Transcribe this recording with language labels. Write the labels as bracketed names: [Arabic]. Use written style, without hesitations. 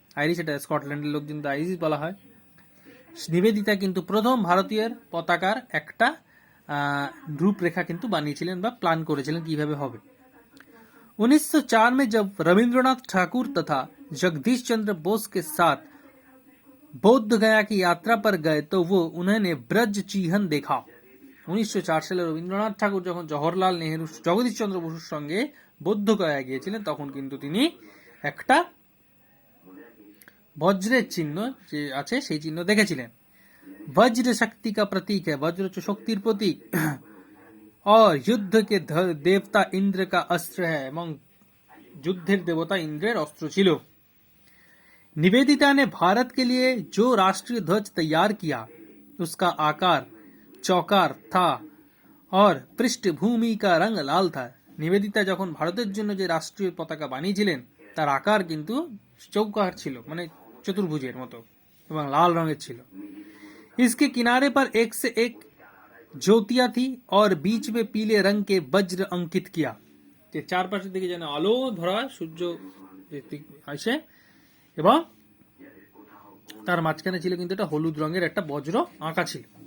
[Bangla] Irish এটা স্কটল্যান্ডের লোক, কিন্তু আইরিশ বলা হয়। নিবেদিতা কিন্তু প্রথম ভারতীয় পতাকার একটা রূপরেখা কিন্তু বানিয়েছিলেন বা প্ল্যান করেছিলেন কিভাবে হবে। [Hindi] 1904 में जब रविंद्रनाथ ठाकुर तथा जगदीश चंद्र बोस के साथ बौद्ध गया की यात्रा पर गए तो वो उन्होंने ब्रज चिह्न देखा। [Bangla] 1904 সালে রবীন্দ্রনাথ ঠাকুর যখন জওহরলাল নেহেরু, জগদীশ চন্দ্র বসুর সঙ্গে বৌদ্ধ গয়া গিয়েছিলেন তখন কিন্তু তিনি একটা বজ্রের চিহ্ন যে আছে সেই চিহ্ন দেখেছিলেন। [Hindi] वज्र शक्ति का प्रतीक है, वज्र [Bangla] হচ্ছে শক্তির প্রতীক। [Hindi] और युद्ध के देवता इंद्र का अस्त्र है, [Bangla] এবং যুদ্ধের দেবতা ইন্দ্রের অস্ত্র ছিল। [Hindi] निवेदिता ने भारत के लिए जो राष्ट्रीय ध्वज तैयार किया उसका आकार चौकार था और पृष्ठभूमि का रंग लाल था। [Bangla] নিবেদিতা যখন ভারতের জন্য যে রাষ্ট্রীয় পতাকা বানিয়েছিলেন তার আকার কিন্তু চৌকার ছিল, মানে চতুর্ভুজের মতো, এবং লাল রঙের ছিল। [Hindi] इसके किनारे पर एक से एक ज्योतियां थी और बीच में पीले रंग के वज्र अंकित किया। [Bangla] চারপাশের দিকে যেন আলো ভরা সূর্য আসে এবং তার মাঝখানে ছিল কিন্তু একটা হলুদ রঙের একটা বজ্র আঁকা ছিল।